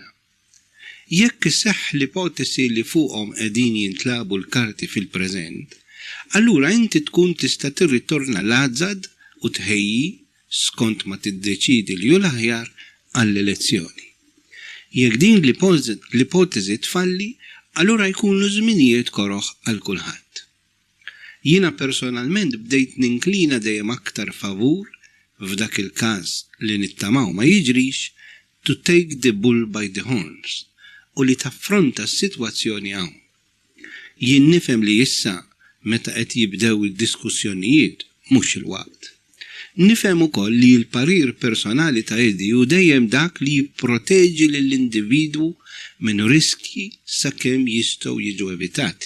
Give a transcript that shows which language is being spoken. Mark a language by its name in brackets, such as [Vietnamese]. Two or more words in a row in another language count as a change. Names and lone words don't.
[Maltese] Jekk isseħħ l-ipotesi li fuqhom qegħdin jintlabu l-karti fil-preżent, allura inti tkun tista' tirritorna l-għażad u tħejji skont ma tiddeċidi li hu l-aħjar għall-elezzjoni. Jekk din l-ipotezi tfalli, allura jkunu żminijiet koroħ għal kulħadd. Jiena personalment bdejt ninklina dejjem aktar favur f'dak il-każ li nittamaw ma jiġrix [English] to take the bull by the horns [Maltese] u li taffronta s-sitwazzjoni hawn. Jien nifhem li issa meta qed jibdew id-diskussjonijiet mhux il-waqt. Nifhem ukoll li l-parir personali ta' Eddie hu dejjem dak li jipproteġi lill-individwu minn riski sakemm jistgħu jiġu evitati.